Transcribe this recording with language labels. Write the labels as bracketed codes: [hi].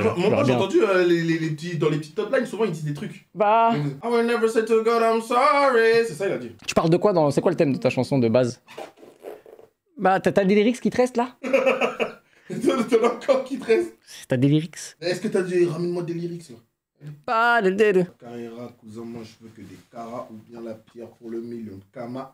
[fr] Moi j'ai entendu les petits, dans les petites top lines, souvent ils disent des trucs. Bah. [en] I will never say to God I'm sorry. [fr] C'est ça il a dit. Tu parles de quoi dans. C'est quoi le thème de ta chanson de base? Bah, t'as des lyrics qui te restent là? T'en as encore qui te reste. T'as des lyrics? Est-ce que t'as dit ramène-moi des lyrics là? Pas de. Carrera, cousin, moi je veux que des caras ou bien la pierre pour le million de Kama.